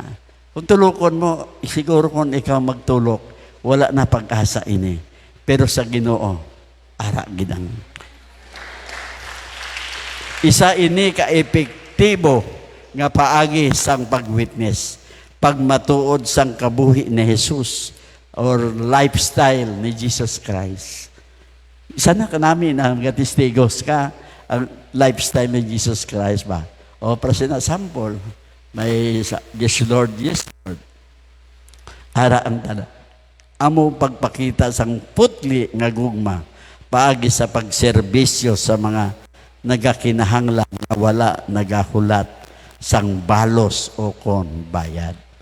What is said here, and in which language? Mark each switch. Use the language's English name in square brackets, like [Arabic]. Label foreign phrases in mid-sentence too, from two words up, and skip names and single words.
[Hiligaynon] Kung tulokon mo, siguro kung ikaw magtulok, wala na pag-asa ini. Pero sa Ginoo, ara gid ang isa ini ka epektibo nga paagi sang pag-witness, pagmatuod sang kabuhi ni Jesus or lifestyle ni Jesus Christ. Isa na ka namin ang testigos ka ang lifestyle ni Jesus Christ ba? O para na sample, may [English] yes Lord, yes Lord. [Hiligaynon] Ara ang tala. Amo pagpakita sang putli nga gugma paagi sa pagserbisyo sa mga nagakinahanglan na wala nagahulat sang balos o kon bayad.